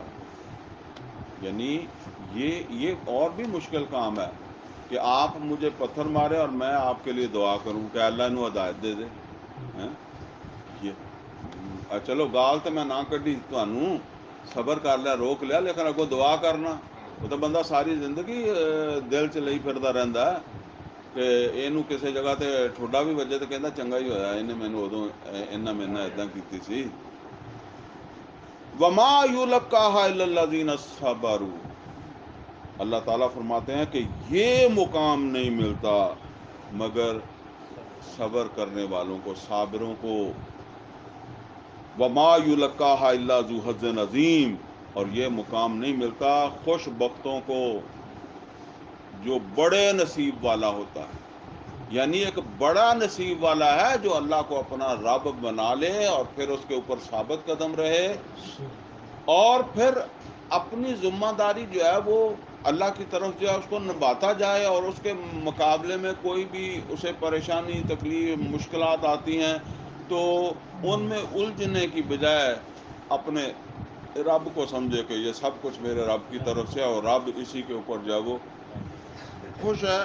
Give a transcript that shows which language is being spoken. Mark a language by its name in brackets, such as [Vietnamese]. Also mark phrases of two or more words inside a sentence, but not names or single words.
[Urdu] یعنی یہ اور بھی مشکل کام ہے کہ آپ مجھے پتھر مارے اور میں آپ کے لیے دعا کروں کہ اللہ انہوں ہدایت دے دے، ہیں؟ [Punjabi] یہ چلو گال تو میں نہ کڈی تانوں، صبر کر لیا، روک لیا، لیکن اگوں دعا کرنا وہ تو بندہ ساری زندگی دل چ لئی پھردا رہندا ہے کہ اینوں کسی جگہ تے ٹھوڈا بھی وجے تو کہندا چنگا ہی ہویا انہیں مینوں ادوں انہاں میرے نال اداں کیتی سی۔ [Arabic] وما یلقاها الا الذین صبروا، [Urdu] اللہ تعالیٰ فرماتے ہیں کہ یہ مقام نہیں ملتا مگر صبر کرنے والوں کو، صابروں کو۔ [Arabic] وما یلقاها الا ذو حظ عظیم، [Urdu] اور یہ مقام نہیں ملتا خوش بختوں کو جو بڑے نصیب والا ہوتا ہے۔ یعنی ایک بڑا نصیب والا ہے جو اللہ کو اپنا رب بنا لے اور پھر اس کے اوپر ثابت قدم رہے، اور پھر اپنی ذمہ داری جو ہے وہ اللہ کی طرف جو ہے اس کو نبھاتا جائے، اور اس کے مقابلے میں کوئی بھی اسے پریشانی، تکلیف، مشکلات آتی ہیں تو ان میں الجھنے کی بجائے اپنے رب کو سمجھے کہ یہ سب کچھ میرے رب کی طرف سے ہے اور رب اسی کے اوپر جو ہے وہ خوش ہے۔